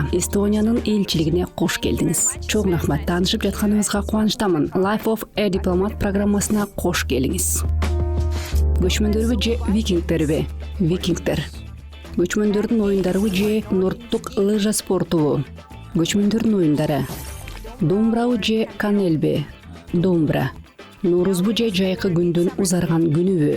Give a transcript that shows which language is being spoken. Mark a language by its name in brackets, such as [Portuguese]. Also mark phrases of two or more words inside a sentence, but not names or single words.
[Kyrgyz] Эстониянын элчилигине кош келдиңиз. Чоң рахмат, таанышып жатканыңызга кубанычтамын. Life of a Diplomat программасына кош келиңиз. Көчмөндөрбү же викингдерби? Викингдер. Көчмөндөрдүн оюндарыбы же нордтук лыжа спортубу? Көчмөндөрдүн оюндары. Домбырабы же канелби? Домбыра. Норузбу же жайкы күндүн узарган күнүбү?